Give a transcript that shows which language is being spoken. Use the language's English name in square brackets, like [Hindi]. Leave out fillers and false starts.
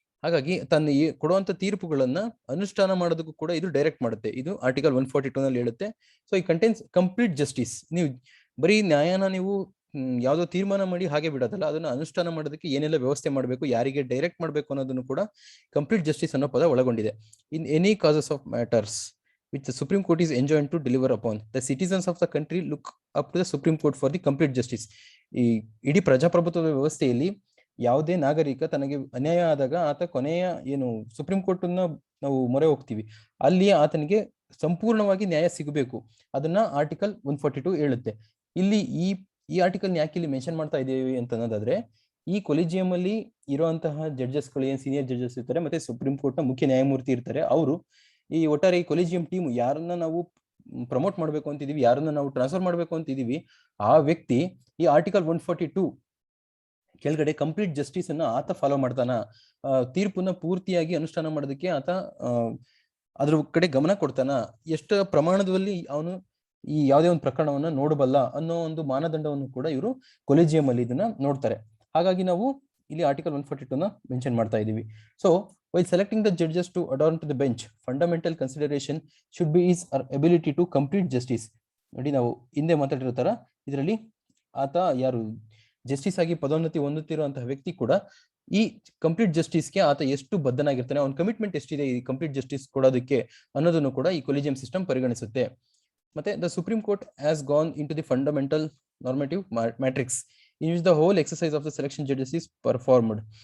[Kannada] ಹಾಗಾಗಿ ತನ್ನ ಕೊಡುವಂತ ತೀರ್ಪುಗಳನ್ನ ಅನುಷ್ಠಾನ ಮಾಡೋದಕ್ಕೂ ಕೂಡ ಇದು ಡೈರೆಕ್ಟ್ ಮಾಡುತ್ತೆ. ಇದು ಆರ್ಟಿಕಲ್ 142 ನಲ್ಲಿ ಹೇಳುತ್ತೆ. ಸೊ ಈ [English] Contains complete justice. [Kannada] ನೀವು ಬರೀ ನ್ಯಾಯನ ನೀವು ಯಾವ್ದೋ ತೀರ್ಮಾನ ಮಾಡಿ ಹಾಗೆ ಬಿಡೋದಲ್ಲ, ಅದನ್ನ ಅನುಷ್ಠಾನ ಮಾಡೋದಕ್ಕೆ ಏನೆಲ್ಲ ವ್ಯವಸ್ಥೆ ಮಾಡಬೇಕು, ಯಾರಿಗೆ ಡೈರೆಕ್ಟ್ ಮಾಡಬೇಕು ಅನ್ನೋದನ್ನು ಕೂಡ ಕಂಪ್ಲೀಟ್ ಜಸ್ಟಿಸ್ ಅನ್ನೋ ಪದ ಒಳಗೊಂಡಿದೆ. [English] In any causes of matters which the Supreme Court is enjoined to deliver upon. The citizens of the country look up to the Supreme Court for the complete justice. [Kannada] ಈ ಇಡೀ ಪ್ರಜಾಪ್ರಭುತ್ವದ ವ್ಯವಸ್ಥೆಯಲ್ಲಿ ಯಾವುದೇ ನಾಗರಿಕ ತನಗೆ ಅನ್ಯಾಯ ಆದಾಗ ಆತ ಕೊನೆಯ ಏನು ಸುಪ್ರೀಂ ಕೋರ್ಟ್ ನಾವು ಮೊರೆ ಹೋಗ್ತೀವಿ, ಅಲ್ಲಿ ಆತನಿಗೆ ಸಂಪೂರ್ಣವಾಗಿ ನ್ಯಾಯ ಸಿಗಬೇಕು. ಅದನ್ನ ಆರ್ಟಿಕಲ್ 142 ಹೇಳುತ್ತೆ. ಇಲ್ಲಿ ಈ ಆರ್ಟಿಕಲ್ ಯಾಕೆ ಇಲ್ಲಿ ಮೆನ್ಷನ್ ಮಾಡ್ತಾ ಇದ್ದೇವೆ ಅಂತ ಅನ್ನೋದಾದ್ರೆ, ಈ ಕೊಲಿಜಿಯಂ ಅಲ್ಲಿ ಇರುವಂತಹ ಜಡ್ಜಸ್ಗಳು ಏನ್ ಸೀನಿಯರ್ ಜಡ್ಜಸ್ ಇರ್ತಾರೆ, ಮತ್ತೆ ಸುಪ್ರೀಂ ಕೋರ್ಟ್ ನ ಮುಖ್ಯ ನ್ಯಾಯಮೂರ್ತಿ ಇರ್ತಾರೆ, ಅವರು ಈ ಒಟ್ಟಾರೆ ಈ ಕೊಲಿಜಿಯಂ ಟೀಮ್ ಯಾರನ್ನ ನಾವು ಪ್ರಮೋಟ್ ಮಾಡ್ಬೇಕು ಅಂತಿದೀವಿ, ಯಾರನ್ನ ನಾವು ಟ್ರಾನ್ಸ್ಫರ್ ಮಾಡ್ಬೇಕು ಅಂತಿದೀವಿ, ಆ ವ್ಯಕ್ತಿ ಈ ಆರ್ಟಿಕಲ್ 142 ಕೆಳಗಡೆ ಕಂಪ್ಲೀಟ್ ಜಸ್ಟಿಸ್ ಅನ್ನ ಆತ ಫಾಲೋ ಮಾಡ್ತಾನ, ತೀರ್ಪನ್ನ ಪೂರ್ತಿಯಾಗಿ ಅನುಷ್ಠಾನ ಮಾಡೋದಕ್ಕೆ ಆತ ಅದ್ರ ಕಡೆ ಗಮನ ಕೊಡ್ತಾನ, ಎಷ್ಟು ಪ್ರಮಾಣದಲ್ಲಿ ಅವನು ಈ ಯಾವುದೇ ಒಂದು ಪ್ರಕರಣವನ್ನ ನೋಡಬಲ್ಲ ಅನ್ನೋ ಒಂದು ಮಾನದಂಡವನ್ನು ಕೂಡ ಇವರು ಕೊಲಿಜಿಯಂ ಅಲ್ಲಿ ಇದನ್ನ ನೋಡ್ತಾರೆ. ಹಾಗಾಗಿ ನಾವು ಇಲ್ಲಿ ಆರ್ಟಿಕಲ್ 142 ನ ಮೆನ್ಷನ್ ಮಾಡ್ತಾ ಇದೀವಿ. [English] So while selecting the judges to adorn to the bench, fundamental consideration should be his ability to complete justice. [Kannada] ನೋಡಿ, ನಾವು ಹಿಂದೆ ಮಾತಾಡಿರೋ ತರ ಇದರಲ್ಲಿ ಆತ ಯಾರು ಜಸ್ಟಿಸ್ ಆಗಿ ಪದೋನ್ನತಿ ಹೊಂದುತ್ತಿರುವಂತಹ ವ್ಯಕ್ತಿ ಕೂಡ ಈ ಕಂಪ್ಲೀಟ್ ಜಸ್ಟಿಸ್ಗೆ ಆತ ಎಷ್ಟು ಬದ್ಧನಾಗಿರ್ತಾನೆ, ಅವನ ಕಮಿಟ್ಮೆಂಟ್ ಎಷ್ಟಿದೆ ಈ ಕಂಪ್ಲೀಟ್ ಜಸ್ಟಿಸ್ ಕೊಡೋದಕ್ಕೆ ಅನ್ನೋದನ್ನು ಕೂಡ ಈ ಕೊಲಿಜಿಯಂ ಸಿಸ್ಟಮ್ ಪರಿಗಣಿಸುತ್ತೆ. ಮತ್ತೆ [English] The Supreme Court has gone into the fundamental normative matrix in which the whole exercise of the selection judges is performed.